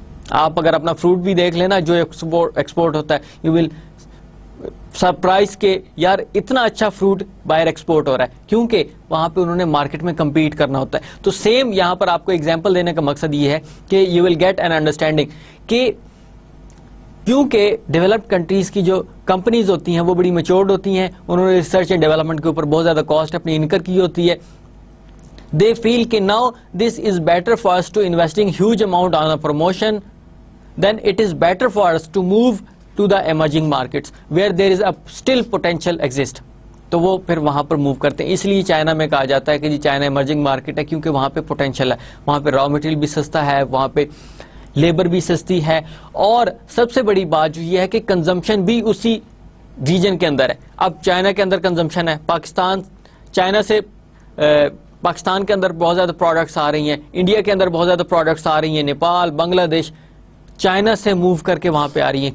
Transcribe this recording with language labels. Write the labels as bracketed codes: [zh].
[ur] آپ اگر اپنا فروٹ بھی دیکھ لینا جو ایکسپورٹ ہوتا ہے, [en] you will surprise [ur] کہ یار اتنا اچھا فروٹ باہر ایکسپورٹ ہو رہا ہے, کیونکہ وہاں پہ انہوں نے مارکیٹ میں کمپیٹ کرنا ہوتا ہے. تو سیم یہاں پر آپ کو ایگزامپل دینے کا مقصد یہ ہے کہ [en] you will get an understanding [ur] کہ کیونکہ ڈیولپڈ کنٹریز کی جو کمپنیز ہوتی ہیں وہ بڑی میچورڈ ہوتی ہیں, انہوں نے ریسرچ اینڈ ڈیولپمنٹ کے اوپر بہت زیادہ کاسٹ اپنی انکر کی ہوتی ہے. [en] They feel کہ now this is better for us to investing huge amount on a promotion, then it is better for us to move to the emerging markets where there is a still potential exist. [ur] تو وہ پھر وہاں پر move کرتے ہیں. اس لیے China میں کہا جاتا ہے کہ جی چائنا ایمرجنگ مارکیٹ ہے, کیونکہ وہاں پہ پوٹینشیل ہے, وہاں پہ را مٹیریل بھی سستا ہے, وہاں پہ لیبر بھی سستی ہے, اور سب سے بڑی بات جو یہ ہے کہ کنزمپشن بھی اسی ریجن کے اندر ہے. اب چائنا کے اندر کنزمپشن ہے, چائنا سے پاکستان کے اندر بہت زیادہ پروڈکٹس آ رہی ہیں, انڈیا کے اندر بہت زیادہ پروڈکٹس آ رہی ہیں, نیپال, بنگلہ دیش چائنا سے موو کر کے وہاں پہ آ رہی ہیں.